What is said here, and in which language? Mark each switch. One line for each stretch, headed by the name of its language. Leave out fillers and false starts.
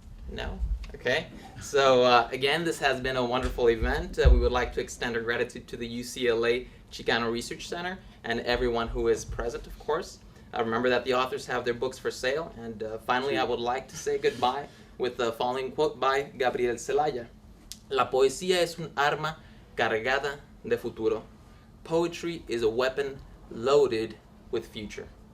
English: No? Okay. So again, this has been a wonderful event. We would like to extend our gratitude to the UCLA Chicano Research Center and everyone who is present, of course. Remember that the authors have their books for sale. And finally, I would like to say goodbye with the following quote by Gabriel Sanchez.
Spanish: La poesía es un arma cargada de futuro.
English: Poetry is a weapon loaded with future.